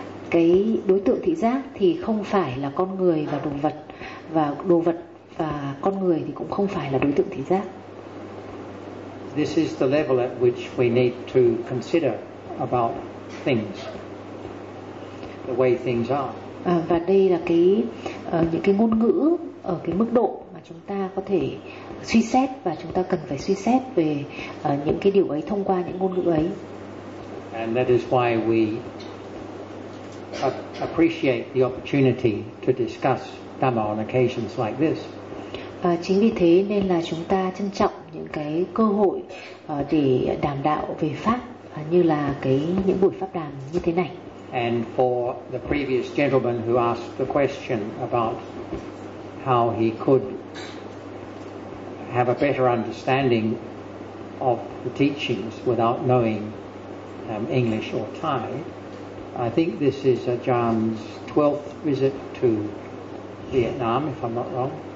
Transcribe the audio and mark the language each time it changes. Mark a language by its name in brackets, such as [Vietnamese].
[Vietnamese] Cái đối tượng thị giác thì không phải là con người và đồ vật, và đồ vật và con người thì cũng không phải là đối tượng thị giác. [English] This is the level at which we need to consider about things, the way things are. [Vietnamese] Và đây là cái những cái ngôn ngữ ở cái mức độ mà chúng ta có thể suy xét, và chúng ta cần phải suy xét về những cái điều ấy thông qua những ngôn ngữ ấy. [English] And that is why we appreciate the opportunity to discuss Dhamma on occasions like this. [Vietnamese] Chính vì thế nên là chúng ta trân trọng những cái cơ hội để đàm đạo về pháp như là cái những buổi pháp đàm như thế này. [English] And for the previous gentleman who asked the question about how he could have a better understanding of the teachings without knowing English or Thai, I think this is Ajahn's 12th visit to Vietnam, if I'm not wrong.